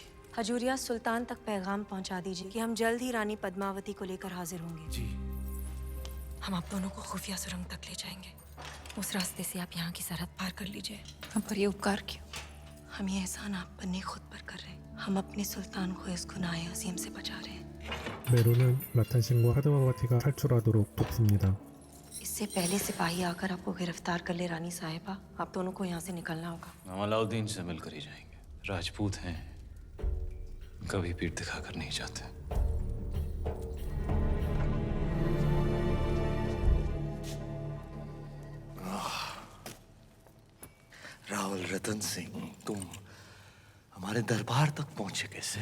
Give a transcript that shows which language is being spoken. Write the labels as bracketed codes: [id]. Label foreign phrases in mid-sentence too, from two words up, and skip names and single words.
[hi] हजूरिया, सुल्तान तक पैगाम पहुंचा दीजिए कि हम जल्द ही रानी पद्मावती को लेकर हाजिर होंगे। जी। हम आप दोनों को खुफिया सुरंग तक ले जाएंगे। उस रास्ते से आप यहाँ की सरहद पार कर लीजिए। हम पर ये उपकार क्यों? हम ये एहसान आप पर नहीं खुद पर कर रहे हैं। हम अपने सुल्तान को इस गुनाह अजीम से बचा रहे हैं। [ko] 메로는 라탄신과 파드마바티가 탈출하도록 돕습니다. [hi] इससे पहले सिपाही आकर आपको गिरफ्तार कर ले रानी साहिबा, आप दोनों को यहाँ से निकलना होगा। हम अलाउद्दीन से मिलकर ही जाएंगे। राजपूत हैं, कभी पीठ दिखाकर नहीं जाते। राहुल रतन सिंह, तुम हमारे दरबार तक पहुंचे कैसे?